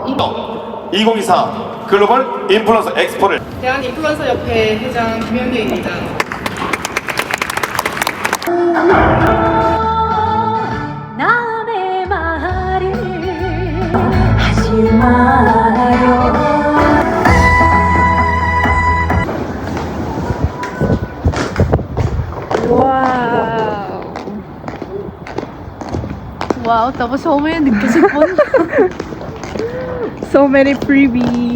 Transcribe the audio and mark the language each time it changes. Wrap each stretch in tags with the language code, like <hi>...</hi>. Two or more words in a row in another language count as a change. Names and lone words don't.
<ko>2024 글로벌 인플루언서 엑스포를 대한 인플루언서 협회 회장 김현대입니다. 남의 말을 하지 말아요.</ko> <en>Wow!</en> <tl>wow, tapos mamaya nagkasipon.</tl> <en>So many freebies!</en>